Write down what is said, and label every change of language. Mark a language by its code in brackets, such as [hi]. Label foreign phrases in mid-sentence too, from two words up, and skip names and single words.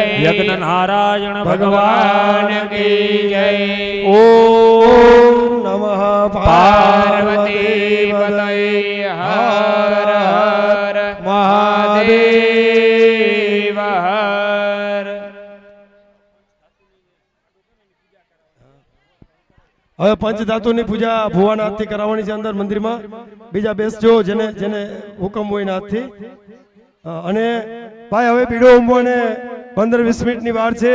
[hi] यज्ञ नारायण भगवान की जय [sa] ओम नमः पार्वती पतये हर हर महादेव हर [gu] હવે પંચધાતુની પૂજા ભુવાના હાથથી કરાવવાની છે અંદર મંદિરમાં. બીજા બેસજો જેને જેને હુકમ હોય એના હાથથી. અને ભાઈ હવે બીડો ઉંબોને 15-20 મિનિટની વાર છે.